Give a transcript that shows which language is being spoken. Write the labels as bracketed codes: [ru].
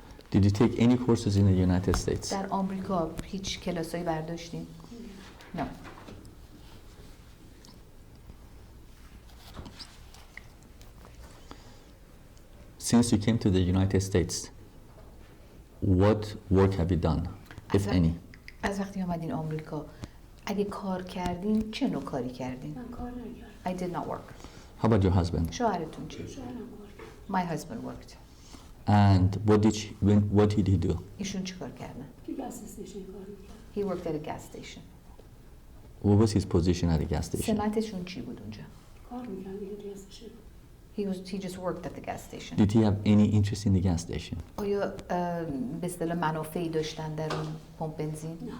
[en] Did you take any courses in the United States? [fa] در آمریکا هیچ کلاسایی برداشتین؟ [en] No. Since you came to the United States, what work have you done, if any? [fa] از وقتی آمدین آمریکا اگه کار کردین چه نوع کاری کردین؟ من کار نکردم [en] I did not work. How about your husband? [fa] شوهرتون چی؟ شوهرم کار کرد [en] My husband worked. And what did he do? [fa] ایشون چی کار کردن؟ تو گاز استیشن کار میکرد [en] He worked at a gas station. What was his position at the gas station? [fa] سمتشون چی بود اونجا؟ کار میکرد دیگه استیشن [en] He just worked at the gas station. Did he have any interest in the gas station? [fa] آیا به اصطلاح منافعی داشتن در اون پمپ بنزین؟